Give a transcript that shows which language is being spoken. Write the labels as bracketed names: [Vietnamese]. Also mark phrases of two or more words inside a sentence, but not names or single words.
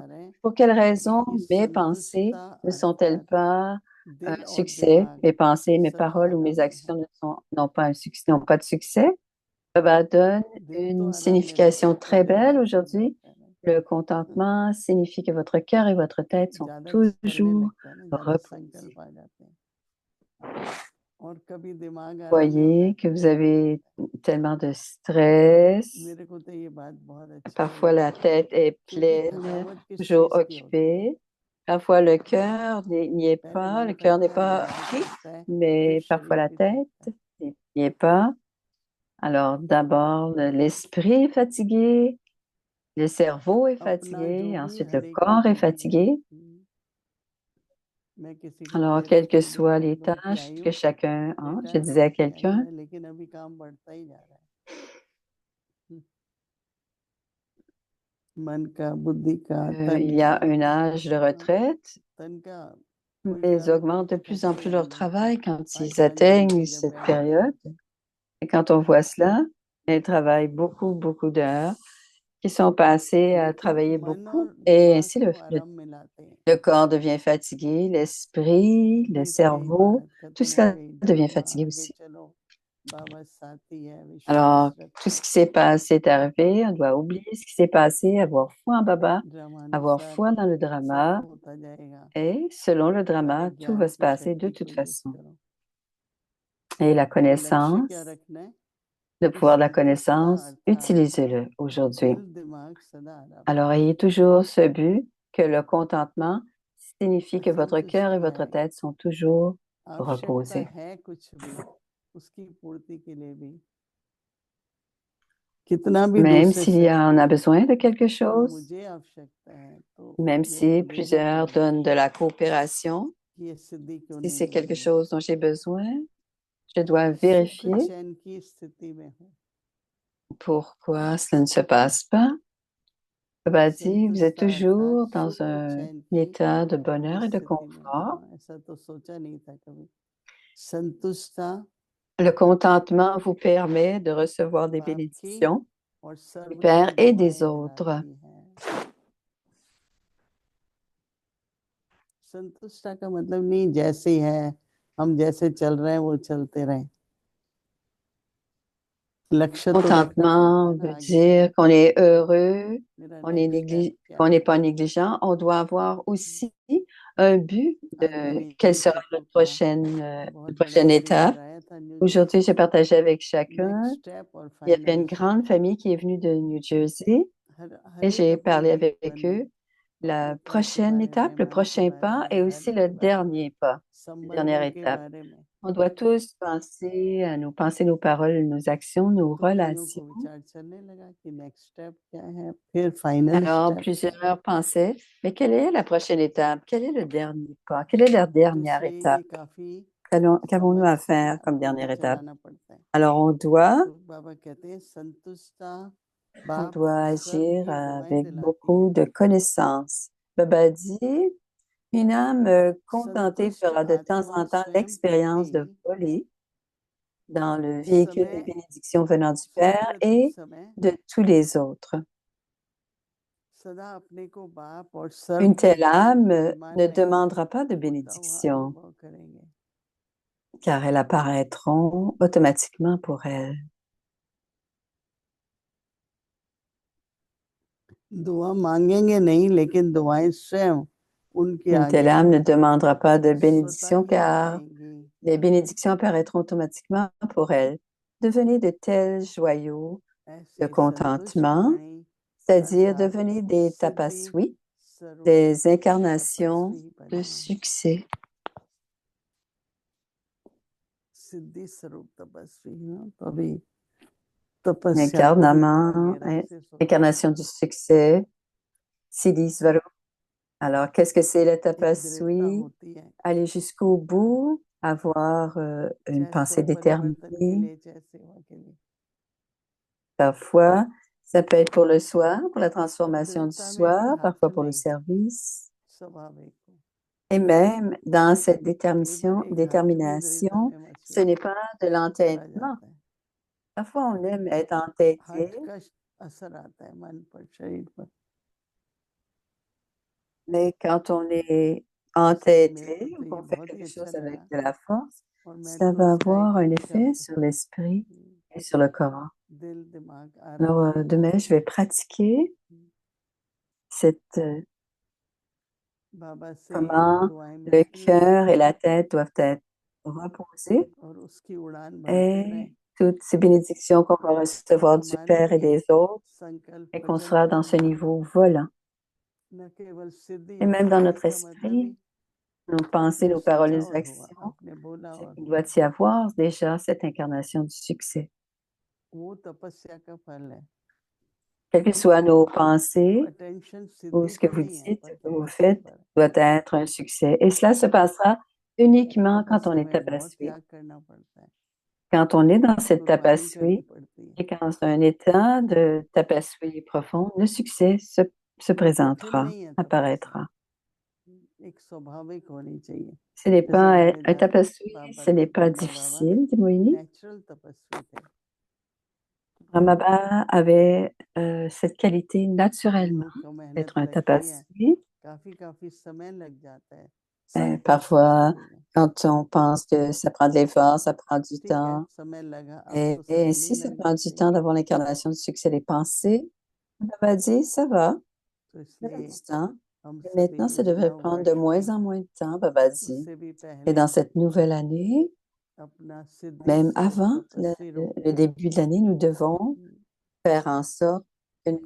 [French] Pour quelle raison mes pensées ne sont-elles pas un succès? Mes pensées, mes paroles ou mes actions n'ont pas un succès, n'ont pas de succès? Baba donne une signification très belle aujourd'hui. Le contentement signifie que votre cœur et votre tête sont [Hindi] ज़्यादा चलने [French] toujours [Hindi] लगता है ना, ज़्यादा [French] reposés. [Hindi] संकल्प आ जाते हैं और कभी दिमाग आराम में होता है [French] Voyez que [Hindi] तो [French] vous [Hindi] ये भी [French] avez [Hindi] लगता है [French] tellement de stress. [Hindi] मेरे को तो ये बात बहुत अच्छी [French] Parfois, [Hindi] लगी [French] la tête est [Hindi] क्योंकि [French] pleine, [Hindi] थकावट किस [French] toujours [Hindi] चीज़ की होती है [French] occupée. Parfois, le cœur n'y est [Hindi] पहले [French] pas, [Hindi] मन [French] le cœur n'est [Hindi] थकता है, [French] pas [Hindi] दिमाग [French] pris, [Hindi] थकता है, फिर [French] mais parfois [Hindi] शरीर [French] la [Hindi] भी [French] tête [Hindi] थकता है [French] n'y est pas. Alors, d'abord, l'esprit est fatigué, le cerveau est [Hindi] अपना जो [French] fatigué, [Hindi] भी [French] ensuite le [Hindi] हर एक की [French] corps est [Hindi] ड्यूटी है [French] fatigué. [Hindi] मैं किसी को [French] Alors, [Hindi] कह रहा [French] quelles [Hindi] था [French] que [Hindi] अभी [French] soient les [Hindi] प्रॉब्लम थी [French] tâches [Hindi] आई [French] que [Hindi] हूँ [French] chacun a, je [Hindi] रिटायर [French] disais à [Hindi] होके आई [French] quelqu'un, [Hindi] मैं लेकिन अभी काम बढ़ता ही जा रहा है मन का बुद्धि का तन [French] il y [Hindi] का [French] a un âge de retraite, [Hindi] तन का कोई [French] mais ils [Hindi] कभी भी [French] augmentent de plus en [Hindi] थकते [French] plus [Hindi] हुए [French] leur [Hindi] नहीं दिखता [French] travail quand [Hindi] पाँच [French] ils [Hindi] पाँच [French] atteignent [Hindi] घंटे जब [French] cette [Hindi] बैठते हैं [French] période. Et quand on voit cela, ils travaillent beaucoup, beaucoup d'heures qui sont passées à [Hindi] लेकिन [French] travailler [Hindi] मन [French] beaucoup [Hindi] और [French] et [Hindi] दिमाग [French] ainsi [Hindi] को आराम में लाते हैं [French] le corps devient fatigué, l'esprit, le [Hindi] नहीं तो यही [French] cerveau, [Hindi] बात [French] tout [Hindi] खत्म हो [French] cela [Hindi] गई [French] devient [Hindi] चलो [French] fatigué [Hindi] आगे [French] aussi. [Hindi] चलो बाबा साथी है [French] Alors, [Hindi] विश्वास [French] tout ce [Hindi] रखो [French] qui s'est passé est arrivé, on doit oublier ce qui s'est passé, avoir foi en Baba, avoir [Hindi] ड्रामानुसार [French] foi dans le [Hindi] सब [French] drama, [Hindi] होता जाएगा [French] et selon le [Hindi] सारे [French] drama, tout va [Hindi] ज्ञान [French] se [Hindi] की [French] passer de [Hindi] शक्ति को [French] toute [Hindi] यूज [French] façon. [Hindi] करो [French] Et la [Hindi] तो लक्ष्य क्या [French] connaissance, [Hindi] रखना है [French] le [Hindi] कि [French] pouvoir de la [Hindi] संतुष्टता [French] connaissance, [Hindi] अर्थात [French] utilisez-le aujourd'hui. [Hindi] दिल दिमाग सदा आराम में [French] Alors, [Hindi] हो [French] ayez toujours ce but que le contentement signifie que votre cœur et [Hindi] असंतुष्टि [French] votre [Hindi] है [French] tête sont toujours [Hindi] आवश्यकता [French] reposés. [Hindi] है कुछ भी उसकी पूर्ति के लिए भी कितना भी [French] Même [Hindi] दूसरे [French] s'il y [Hindi] से [French] a, on a besoin de quelque [Hindi] पर [French] chose, [Hindi] मुझे आवश्यकता है तो [French] même [Hindi] मेरे [French] si [Hindi] को देखना [French] plusieurs [Hindi] पड़ेगा [French] donnent de la coopération, [Hindi] कि ये सिद्धि क्यों [French] si [Hindi] नहीं [French] c'est [Hindi] हो [French] quelque [Hindi] रही है [French] chose dont j'ai besoin, je dois [Hindi] सुख [French] vérifier [Hindi] चैन की स्थिति में हूँ [French] pourquoi cela ne se passe pas. Baba dit, vous êtes [Hindi] संतुष्टता अर्थात [French] toujours dans [Hindi] सुख [French] un [Hindi] चैन की [French] état de bonheur et de [Hindi] स्थिति में हूँ [French] confort. [Hindi] हाँ ऐसा तो सोचा नहीं था कभी संतुष्टता [French] Le contentement vous permet de recevoir des [Hindi] बाप की [French] bénédictions [Hindi] और [French] du [Hindi] सर्व [French] Père [Hindi] की [French] et des [Hindi] दुआएं [French] autres. [Hindi] दिलाती हैं संतुष्टता का मतलब नहीं जैसे ही है हम जैसे चल रहे हैं वो चलते रहें लक्ष्य तो रखना पड़ता [French] Contentement [Hindi] है ना [French] veut [Hindi] आगे क्या [French] dire qu'on est heureux, [Hindi] मेरा [French] on est [English] next step [Hindi] क्या [French] qu'on n'est [Hindi] है [French] pas négligent. On doit avoir aussi un but de [Hindi] आज मैंने [French] quelle [Hindi] इन [French] sera [Hindi] सबको कहा [French] la [Hindi] बहुत बड़ा [French] prochaine [Hindi] परिवार [French] étape. [Hindi] आया था न्यू [French] Aujourd'hui, [Hindi] जर्सी [French] j'ai [Hindi] से [French] partagé avec chacun. [English] next step और [French] Il y avait [Hindi] फाइनल [French] une grande famille qui est venue de New Jersey [Hindi] हर [French] et [Hindi] एक [French] j'ai [Hindi] अपने [French] parlé avec [Hindi] जीवन में [French] eux. [Hindi] अपने [French] La [Hindi] घर के [French] prochaine [Hindi] बारे [French] étape, [Hindi] में [French] le [Hindi] मन के [French] prochain [Hindi] बारे [French] pas [Hindi] में [French] et [Hindi] घर [French] aussi [Hindi] के [French] le [Hindi] बारे में [French] dernier pas, la dernière [Hindi] संबंधों के [French] étape. [Hindi] बारे में [French] On doit tous penser à nos pensées, nos paroles, nos actions, nos [Hindi] तो कईयों [French] relations. [Hindi] को विचार चलने लगा कि [English] next step [Hindi] क्या है फिर फाइनल [French] Alors, [Hindi] स्टेप क्या है [French] plusieurs pensaient, mais quelle est la prochaine étape? Quel est le dernier pas? Quelle est la [Hindi] तो [French] dernière [Hindi] इसलिए [French] étape? [Hindi] ये काफी [French] Qu'avons-nous [Hindi] समझ [French] à [Hindi] के [French] faire comme [Hindi] अपने को [French] dernière étape? [Hindi] चलाना पड़ता है [French] Alors, [Hindi] तो बाबा कहते हैं संतुष्टता [French] on [Hindi] बाप [French] doit [Hindi] सर्व [French] agir [Hindi] की दुआएं [French] avec [Hindi] दिलाती [French] beaucoup [Hindi] है [French] de connaissances. Baba dit, une âme contentée [Hindi] संतुष्ट [French] fera de temps [Hindi] आत्मा [French] en temps [Hindi] स्वयं [French] l'expérience [Hindi] प्रति [French] de voler dans le véhicule des [Hindi] समय [French] bénédictions venant du [Hindi] सब [French] Père [Hindi] प्रति [French] et [Hindi] समय [French] de tous les autres. [Hindi] सदा अपने को बाप और सर्व [French] Une [Hindi] की [French] telle [Hindi] दुआओं [French] âme [Hindi] की डिमांड [French] ne [Hindi] नहीं [French] demandera pas de [Hindi] होता हुआ [French] bénédiction, [Hindi] अनुभव करेंगे [French] car elles apparaîtront automatiquement pour elle. [Hindi] दुआ मांगेंगे नहीं लेकिन दुआएं स्वयं उनके [French] Une telle [Hindi] आगे [French] âme ne demandera pas de [Hindi] स्वतः [French] bénédiction, [Hindi] ही [French] car [Hindi] आएंगी [French] les bénédictions apparaîtront automatiquement pour elle. Devenez de tels joyaux de [Hindi] ऐसे संतुष्ट [French] contentement, [Hindi] वाणी [French] c'est-à-dire [Hindi] अर्थात [French] devenez des [Hindi] सिद्धि [French] tapaswi, [Hindi] स्वरूप [French] des incarnations [Hindi] तपस्वी [French] de [Hindi] बने [French] succès. [Hindi] सिद्धि स्वरूप तपस्वी हो तो अभी तपस्या को भी थोड़ा [French] Incarnament, [Hindi] गहराई से सोचना [French] incarnation du succès, [Hindi] सिद्धि स्वरूप. [French] Alors, qu'est-ce que c'est le [Hindi] एक दृढ़ता [French] tapaswi? [Hindi] होती है [French] Aller jusqu'au bout, avoir une [Hindi] चाहे [French] pensée [Hindi] स्व परिवर्तन के [French] déterminée. [Hindi] लिए चाहे सेवा के लिए [French] Parfois, ça peut être pour le soi, pour la transformation du [Hindi] दृढ़ता में भी [French] soi, [Hindi] हाथ [French] parfois pour le [Hindi] नहीं [French] service. [Hindi] स्वाभाविक हो [French] Et même dans cette [Hindi] कई बार एक हठ भी दृढ़ता [French] détermination, [Hindi] में [French] ce [Hindi] मशहूर [French] n'est pas de [Hindi] चला [French] l'entêtement. [Hindi] जाता है [French] Parfois, on aime être entêté, [Hindi] हठ का असर आता है मन पर शरीर पर [French] mais quand on est [Hindi] इसलिए मेरे को [French] entêté ou [Hindi] तो ये [French] qu'on fait [Hindi] बहुत ही [French] quelque [Hindi] अच्छा [French] chose avec [Hindi] लगा [French] de la force, [Hindi] और मैं [French] ça [Hindi] तो [French] va [Hindi] उसका [French] avoir [Hindi] एक [French] un effet [Hindi] शब्द [French] sur l'esprit et sur le corps. [Hindi] दिल दिमाग [French] Alors, [Hindi] आराम में हो [French] demain, je vais pratiquer [Hindi] बाबा से [French] comment [Hindi] दुआएं [French] le [Hindi] मिलती हैं [French] cœur et la tête doivent être reposés [Hindi] और उसकी उड़ान भरते [French] et [Hindi] रहें [French] toutes ces bénédictions qu'on va recevoir du [Hindi] हमारे [French] Père et des autres [Hindi] संकल्प [French] et qu'on [Hindi] वचन [French] sera dans ce [Hindi] कर्म [French] niveau volant. [Hindi] न केवल सिद्धि [French] Et [Hindi] और [French] même dans [Hindi] सिद्धि [French] notre [Hindi] का मतलब [French] esprit, [Hindi] ही [French] nos pensées, [Hindi] वो [French] nos paroles, [Hindi] सोचा [French] nos [Hindi] और हुआ [French] actions, [Hindi] आपने बोला [French] c'est [Hindi] और [French] qu'il [Hindi] हुआ [French] doit y avoir déjà cette incarnation du succès. [Hindi] वो तपस्या का फल है [French] Quelles que soient nos [Hindi] तो [French] pensées [Hindi] अटेंशन [French] ou [Hindi] सिद्धि [French] ce que [Hindi] पर [French] vous [Hindi] नहीं है [French] dites, [Hindi] पर [French] ce que vous [Hindi] तपस्या [French] faites, [Hindi] पर है [French] doit être un succès. Et cela se passera uniquement quand on [Hindi] तपस्या [French] est [Hindi] में बहुत [French] tapasui. [Hindi] त्याग करना पड़ता है [French] Quand on est dans cette [Hindi] कुर्बानी करनी [French] tapasui [Hindi] पड़ती है [French] et quand c'est un état de tapasui profond, le succès se [Hindi] कठिन [French] présentera, [Hindi] नहीं है तपस्या [French] apparaîtra. [Hindi] एक स्वाभाविक होनी चाहिए [French] Ce n'est [Hindi] जैसे [French] pas un [Hindi] ब्रह्मदास [French] tapasui, [Hindi] बाबा [French] ce n'est [Hindi] थे [French] pas [Hindi] ब्रह्मा बाबा [French] difficile, dit Moïni. [Hindi] नेचुरल तपस्वी थे [French] Brahmababa avait cette qualité naturellement [Hindi] उनको मेहनत [French] d'être un [Hindi] लगती है [French] tapasvi. [Hindi] काफी समय लग जाता है [French] Parfois, quand on pense que ça prend de l'effort, ça prend du [Hindi] ठीक है [French] temps. [Hindi] समय लगा अब [French] Et, [Hindi] तो [French] et [Hindi] सहेली [French] si ça [Hindi] लग [French] prend du [Hindi] जाती [French] temps d'avoir l'incarnation du succès des pensées, Baba dit, ça va, [Hindi] तो [French] ça fait [Hindi] इसलिए [French] du temps. [Hindi] हम [French] Et [Hindi] सभी [French] maintenant, ça [Hindi] इस [French] devrait [Hindi] नव [French] prendre de [Hindi] वर्ष [French] moins [Hindi] में [French] en moins de temps, Baba dit. [Hindi] उससे भी [French] Et [Hindi] पहले [French] dans cette nouvelle année, [Hindi] अपना सिद्धि [French] même [Hindi] से [French] avant [Hindi] तपस्वी रूप [French] le début de l'année, nous devons faire en sorte que nous